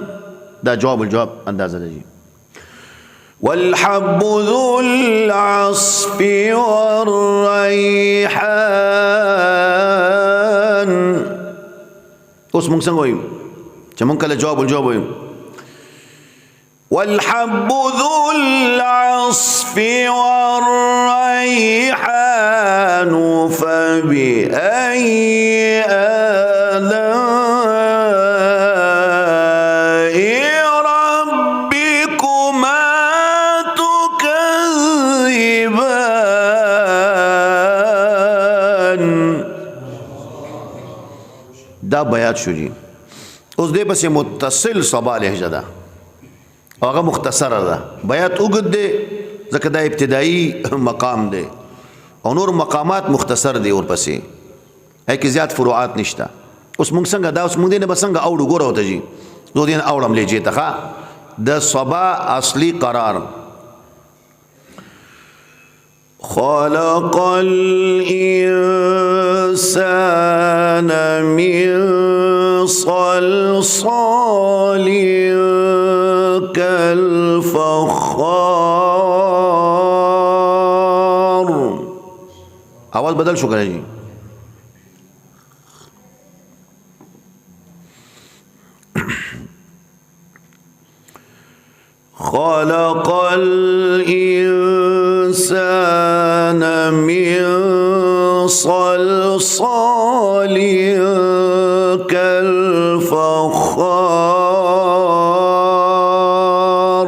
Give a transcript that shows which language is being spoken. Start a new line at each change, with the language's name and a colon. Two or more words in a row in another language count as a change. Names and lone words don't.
Pashto: ده جواب الجواب اندازه ده.
Arabic: والحب ذو العصف والريحان.
Pashto: اوس مونږ څنګه وایو چې مونږ کله جواب الجواب وایو؟
Arabic: والحب ذو العصف والريحان فبأي آلاء ربكما تكذبان.
Pashto: دا بیات شو جی. اوس دې پسې متصل صبا لهجه ده، هغه مختصره ده. بیات اوږد دی ځکه دا ابتدایي مقام دی، او نور مقامات مختصر دی ورپسې، هغې کې زیات فروعات نشته. اوس مونږ څنګه دا اوس مونږ دې نه به څنګه اوړو؟ ګوره ورته جي، زه دې نه اوړم لهجې ته ښه. د صبا اصلي قرار
Arabic: خلق الإنسان من صلصال كالفخار.
Pashto: आवाज بدل شو کنه جی.
Arabic: خلق الإنسان من صلصال كالفخار.